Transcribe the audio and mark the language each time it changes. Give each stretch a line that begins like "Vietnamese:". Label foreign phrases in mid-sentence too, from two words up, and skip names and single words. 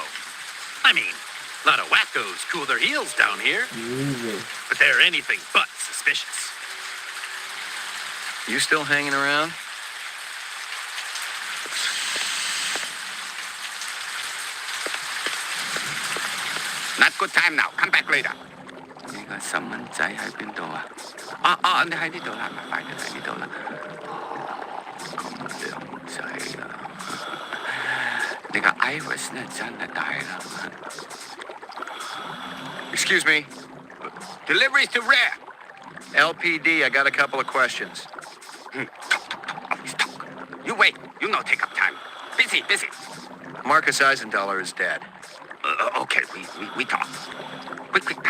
English: I mean, a lot of wackos cool their heels down here, but they're anything but suspicious. You still hanging around? Not good time now. Come back later.
Cantonese: 呢個細蚊仔喺邊度啊？你喺呢度啦，快啲喺呢度啦。咁靚仔啊！你個 Iris 呢真係大啦。
English: Excuse me. Deliveries to rare. LPD, I got a couple of questions. Always talk. You wait. You no take up time. Busy. Marcus Eisendaler is dead. Okay, we talk. Quick, come.